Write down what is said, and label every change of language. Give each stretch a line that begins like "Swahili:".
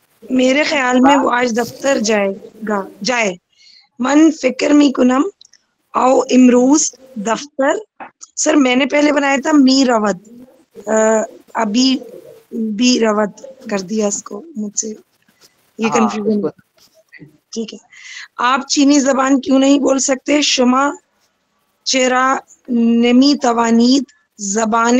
Urdu: میرے خیال میں وہ آج دفتر جائے.
Persian: من فکر می کنم او امروز دفتر.
Urdu: سر میں نے پہلے بنایا تھا می روت، ابھی بھی روت کر دیا اس کو، مجھ سے یہ کنفیوژن. ٹھیک ہے. آپ چینی زبان کیوں نہیں بول سکتے؟
Persian: شما چرا نمی توانید زبان